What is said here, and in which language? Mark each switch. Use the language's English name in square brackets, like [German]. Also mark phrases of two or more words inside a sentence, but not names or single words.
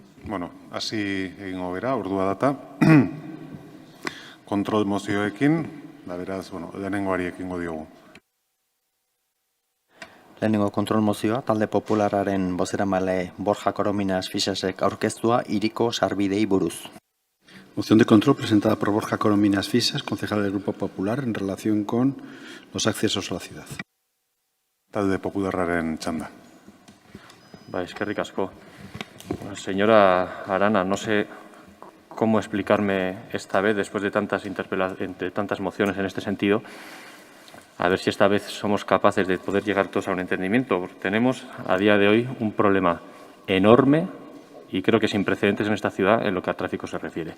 [Basque] hasi egingo gera, ordua data. Kontrol mozioekin, da beraz, lehenengoari ekingo diogu. Lehenengo kontrol mozioa, talde popularraren bozeramale Borja Corominas Fixasek aurkeztua hiriko sarbidei buruz. [Spanish] Moción de control presentada por Borja Corominas Fixas, concejal del Grupo Popular, en relación con los accesos a la ciudad. [Basque] Talde popularraren txanda. Eskerrik asko. [Spanish] Señora Arana, no sé cómo explicarme esta vez, después de tantas mociones en este sentido, a ver si esta vez somos capaces de poder llegar todos a un entendimiento. Tenemos a día de hoy un problema enorme y creo que sin precedentes en esta ciudad en lo que a tráfico se refiere.